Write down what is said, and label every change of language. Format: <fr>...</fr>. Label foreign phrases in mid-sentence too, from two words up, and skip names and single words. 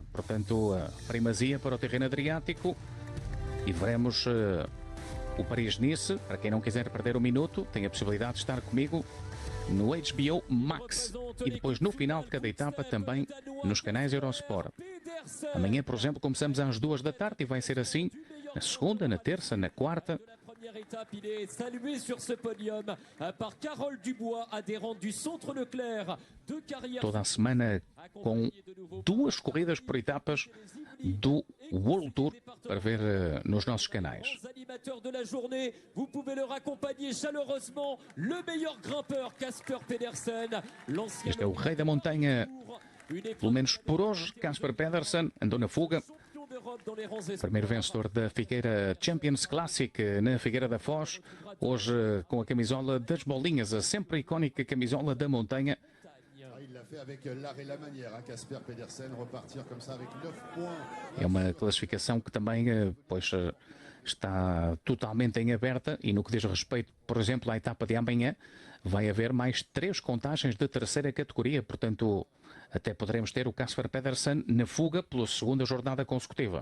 <pt>Portanto, a primazia para o terreno Adriático e veremos o Paris-Nice. Para quem não quiser perder um minuto, tem a possibilidade de estar comigo no HBO Max. E depois, no final de cada etapa, também nos canais Eurosport. Amanhã, por exemplo, começamos às 2 da tarde e vai ser assim na segunda, na terça, na quarta.</pt> <fr>Étape, il est salué sur ce podium par Carole Dubois, adhérente du Centre Leclerc de Carrière.</fr> <pt>Toda a semana com 2 corridas por etapas do World Tour para ver nos nossos canais.</pt> <fr>Animateur de la journée, vous pouvez leur accompagner chaleureusement le meilleur grimpeur Casper Pedersen, l'ancien.</fr> <pt>Este é o rei da montanha, pelo menos por hoje. Casper Pedersen andou na fuga. Primeiro vencedor da Figueira Champions Classic na Figueira da Foz, hoje com a camisola das bolinhas, a sempre icónica camisola da montanha. É uma classificação que também está totalmente em aberta e no que diz respeito, por exemplo, à etapa de amanhã, vai haver mais 3 contagens de terceira categoria, portanto até poderemos ter o Casper Pedersen na fuga pela segunda jornada consecutiva.</pt>